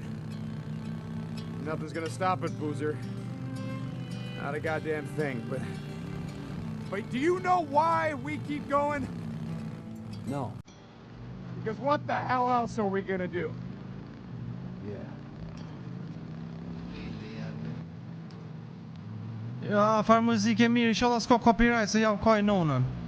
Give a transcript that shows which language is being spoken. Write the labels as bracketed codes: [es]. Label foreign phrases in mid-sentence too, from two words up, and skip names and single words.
[en] Nothing's gonna stop it, Boozer. Not a goddamn thing, but do you know why we keep going? No. Because what the hell else are we gonna do? Yeah. [sq] Ja, far muzikë mirë, inshallah s'ka copyright se ja ka i nonën.